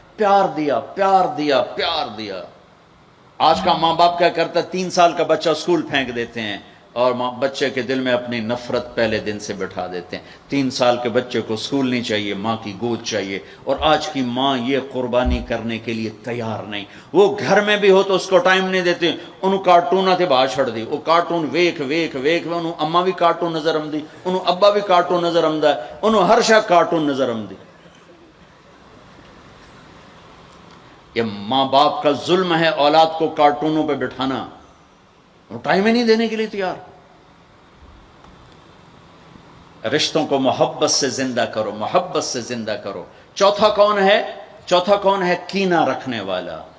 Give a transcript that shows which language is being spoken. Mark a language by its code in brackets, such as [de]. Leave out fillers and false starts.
[ur] پیار دیا. آج کا ماں باپ کیا کرتا ہے، 3 سال کا بچہ اسکول پھینک دیتے ہیں اور بچے کے دل میں اپنی نفرت پہلے دن سے بٹھا دیتے ہیں. 3 سال کے بچے کو اسکول نہیں چاہیے، ماں کی گود چاہیے. اور آج کی ماں یہ قربانی کرنے کے لیے تیار نہیں. وہ گھر میں بھی ہو تو اس کو ٹائم نہیں دیتے. [pa] انہوں کارٹون تے باہر چھڑ دی، وہ کارٹون ویکھ انہوں اما بھی کارٹون نظر آمدی، انہوں ابا بھی کارٹون نظر آمدا، انہوں ہر شے کارٹون نظر آمدی. [ur] یہ ماں باپ کا ظلم ہے اولاد کو کارٹونوں پہ بٹھانا، وہ ٹائم ہی نہیں دینے کے لیے تیار. رشتوں کو محبت سے زندہ کرو. چوتھا کون ہے؟ کینہ رکھنے والا.